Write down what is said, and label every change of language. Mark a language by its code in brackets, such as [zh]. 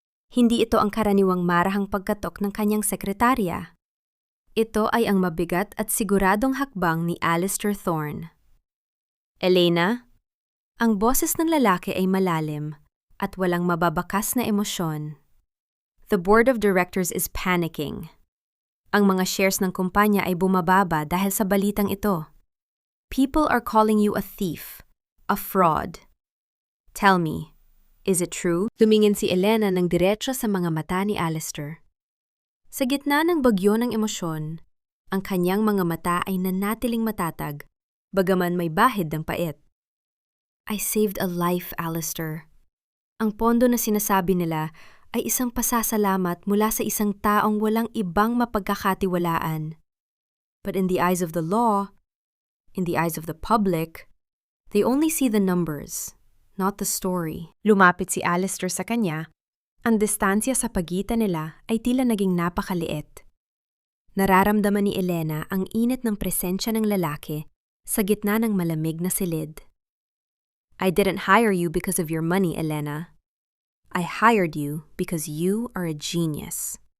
[tl] Hindi ito ang karaniwang marahang pagkatok ng kanyang sekretarya. Ito ay ang mabigat at siguradong hakbang ni Alistair Thorne. Elena, ang boses ng lalaki ay malalim at walang mababakas na emosyon. [en] The board of directors is panicking. [tl] Ang mga shares ng kumpanya ay bumababa dahil sa balitang ito. [en] People are calling you a thief, a fraud. Tell me, is it true? [tl] Tumingin si Elena ng diretso sa mga mata ni Alistair. Sa gitna ng bagyo ng emosyon, ang kanyang mga mata ay nanatiling matatag, bagaman may bahid ng pait. [en] I saved a life, [tl] Alistair. Ang pondo na sinasabi nila ay isang pasasalamat mula sa isang taong walang ibang mapagkakatiwalaan. [en] But in the eyes of the law, in the eyes of the public, they only see the numbers, not the story. [tl] Lumapit si Alistair sa kanya. Ang distansya sa pagitan nila ay tila naging napakaliit. Nararamdaman ni Elena ang init ng presensya ng lalaki sa gitna ng malamig na silid. [en] I didn't hire you because of your money, Elena. I hired you because you are a genius.